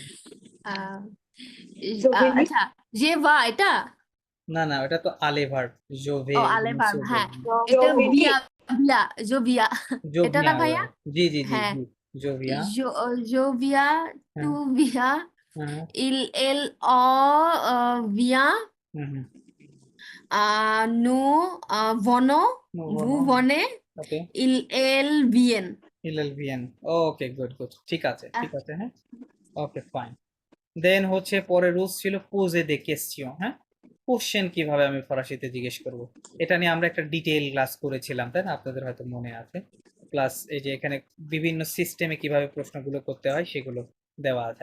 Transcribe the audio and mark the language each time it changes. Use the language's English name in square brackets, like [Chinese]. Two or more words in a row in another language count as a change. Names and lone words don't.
[Bangla] আহ, জোভেনি। আচ্ছা, যে বা এটা, না না, ওটা তো আলে ভার্ব, জোভে ও আলে ভার্ব, জোভে, হ্যাঁ এটা জোভেনি। বিয়া, বিয়া জোভিয়া, এটা না জোভিয়া, ভাইয়া? জি জি জি হ্যাঁ, জি, জোভিয়া। জোভিয়া, টু হ্যাঁ ভিয়া, হ্যাঁ, [French] il elle vient, [Bangla] হুম হুম, [French] nous venons, vous [Bangla] বলো, [French] venez, [Bangla] ওকে, [French] ils viennent। [Bangla] ইলএলভিএন। ওকে, গুড গুড, ঠিক আছে ঠিক আছে, হ্যাঁ, ওকে, ফাইন। দেন হচ্ছে পরে রুলস ছিল [French] poser des questions. [Bangla] হ্যাঁ, কোশ্চেন কিভাবে আমি ফরাসিতে জিজ্ঞেস করব, এটা নিয়ে আমরা একটা [English] detail class [Bangla] করেছিলাম, তাই না? আপনাদের হয়তো মনে আছে। প্লাস এই যে এখানে বিভিন্ন সিস্টেমে কিভাবে প্রশ্নগুলো করতে হয় সেগুলো দেওয়া আছে।